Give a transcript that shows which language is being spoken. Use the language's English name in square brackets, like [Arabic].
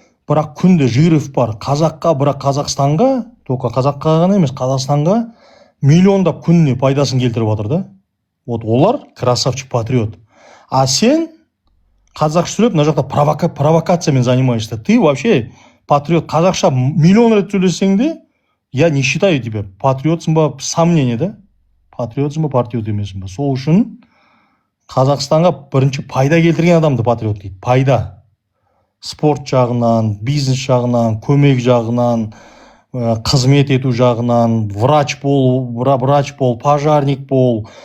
[Kazakh] Бірақ күнде Жиров бар, қазаққа, бірақ Қазақстанға, только қазаққа ғана емес, Қазақстанға миллиондап күніне пайдасын келтіріп отыр да. Вот олар красавчик патриот. А сен қазақша сөйлеп, мына жақта провокациямен занимаешься. [Russian] Ты вообще патриот. [Kazakh] Қазақша миллион рет сөйлесең де, [Russian] я не считаю тебя [Kazakh] патриотсың ба, сомнение, да? Патриотсың ба, патриот емесің ба? Сол үшін Қазақстанға бірінші пайда келтірген адамды патриот дейді. Пайда. Спорт жағынан, бизнес жағынан, көмек жағынан, қызмет ету жағынан, врач бол, пожарник бол.